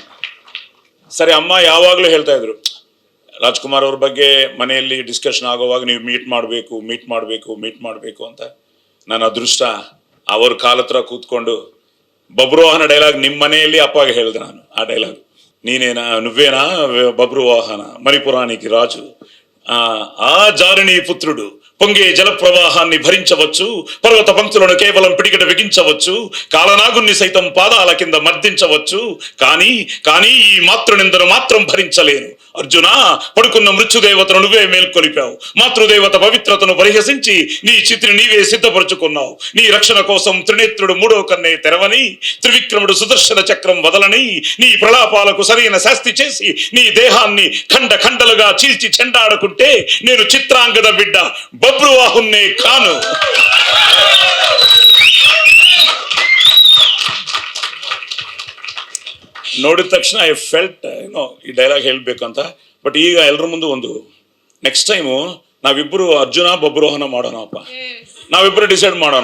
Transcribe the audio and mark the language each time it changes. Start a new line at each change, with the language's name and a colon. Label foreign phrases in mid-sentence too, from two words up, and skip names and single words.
Kannada: ಸರಿ, ಅಮ್ಮ ಯಾವಾಗಲೂ ಹೇಳ್ತಾ ಇದ್ರು ರಾಜ್ಕುಮಾರ್ ಅವ್ರ ಬಗ್ಗೆ ಮನೆಯಲ್ಲಿ ಡಿಸ್ಕಷನ್ ಆಗೋವಾಗ ನೀವು ಮೀಟ್ ಮಾಡಬೇಕು ಅಂತ. ನನ್ನ ಅದೃಷ್ಟ ಅವ್ರ ಕಾಲ ಹತ್ರ ಕೂತ್ಕೊಂಡು ಬಬ್ರುವಾಹನ ಡೈಲಾಗ್ ನಿಮ್ಮ ಮನೆಯಲ್ಲಿ ಅಪ್ಪಗೆ ಹೇಳಿದೆ ನಾನು. ಆ ಡೈಲಾಗ್
Telugu: నువ్వేనా బబ్రువాహన మణిపురానికి రాజు, ఆ జారిణి పుత్రుడు పొంగే జల ప్రవాహాన్ని భరించవచ్చు, పర్వత పంక్తులను కేవలం పిడికిట బిగించవచ్చు, కాలనాగుణ్ణి సైతం పాదాల కింద మర్దించవచ్చు, కానీ ఈ మాతృనిందను మాత్రం భరించలేను. అర్జున పడుకున్న మృత్యుదేవతను నువ్వే మేల్కొలిపావు, మాతృదేవత పవిత్రతను పరిహసించి నీ చిత్రి నీవే సిద్ధపరుచుకున్నావు. నీ రక్షణ కోసం త్రినేత్రుడు మూడో కన్నే తెరవని, త్రివిక్రముడు సుదర్శన చక్రం వదలని, నీ ప్రలాపాలకు సరైన శాస్తి చేసి నీ దేహాన్ని ఖండ ఖండలుగా చీల్చి చెండాడుకుంటే నేను చిత్రాంగద బిడ్డ బబ్రువాహున్నే కాను.
Kannada: ನೋಡಿದ ತಕ್ಷಣ
English: I felt
Kannada: ಏನೋ ಈ ಡೈಲಾಗ್ ಹೇಳಬೇಕು ಅಂತ. ಬಟ್ ಈಗ ಎಲ್ಲರ ಮುಂದೆ ಒಂದು
English: next time
Kannada: ನಾವಿಬ್ಬರು ಅರ್ಜುನ ಬಬ್ರುವಾಹನ ಮಾಡೋಣಪ್ಪ. ನಾವಿಬ್ಬರು ಡಿಸೈಡ್ ಮಾಡೋಣ.